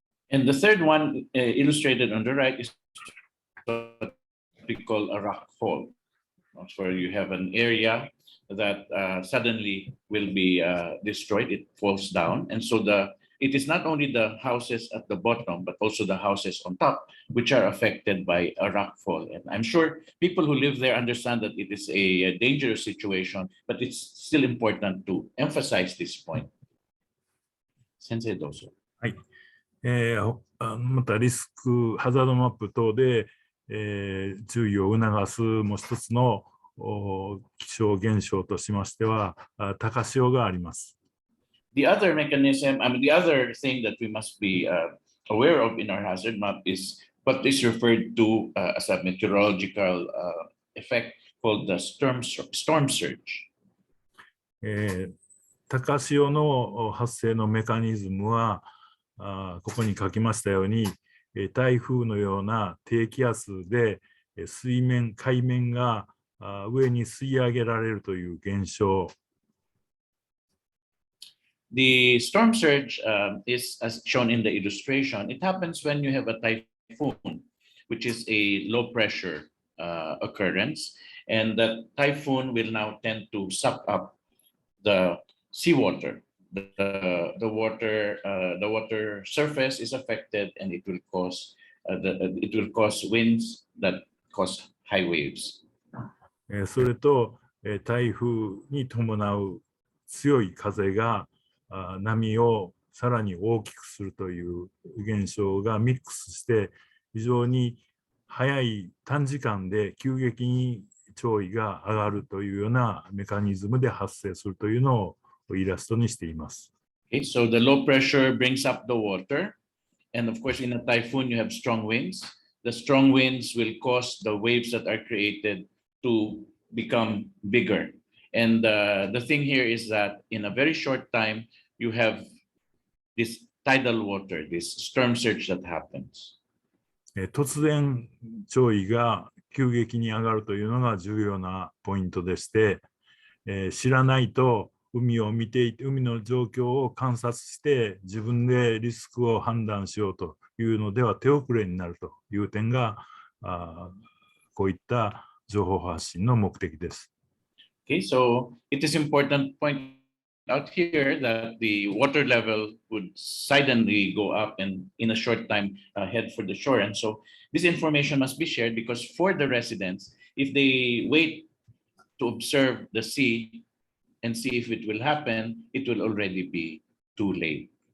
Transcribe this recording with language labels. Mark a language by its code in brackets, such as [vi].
[en] And the third one illustrated on the right is what we call a rock fall. Where you have an area that suddenly will be destroyed, it falls down. And so it is not only the houses at the bottom, but also the houses on top, which are affected by a rock fall. And I'm sure people who live there understand that it is a dangerous situation, but it's still important to emphasize this point. [ja] Sensei, dozo. はい。またリスクハザードマップ等で、注意を促すもう一つの気象現象としましては、高潮があります。 [en] The other mechanism, the other thing that we must be aware of in our hazard map is what is referred to as a meteorological effect called the storm surge. [ja] 高潮の発生のメカニズムは、ここに書きましたように、台風のような低気圧で海面が上に吸い上げられるという現象。 [en] The storm surge is as shown in the illustration. It happens when you have a typhoon, which is a low pressure occurrence, and that typhoon will now tend to suck up the seawater. The water surface is affected, and it will cause winds that cause high waves. [ja] それと台風に伴う強い風が波をさらに大きくするという現象がミックスして非常に早い短時間で急激に潮位が上がるというようなメカニズムで発生するというのをイラストにしています。 [en] Okay, so the low pressure brings up the water, and of course in a typhoon you have strong winds. The strong winds will cause the waves that are created to become bigger. And the thing here is that in a very short time, you have this tidal water, this storm surge that happens. [ja] 突然潮位が急激に上がるというのが重要なポイントでして、知らないと海を見ていて海の状況を観察して自分でリスクを判断しようというのでは手遅れになるという点がこういった情報発信の目的です。 [en] Okay, so it is important to point out here that the water level would suddenly go up and in a short time head for the shore. And so this information must be shared because for the residents, if they wait to observe the sea and see if it will happen, it will already be too late.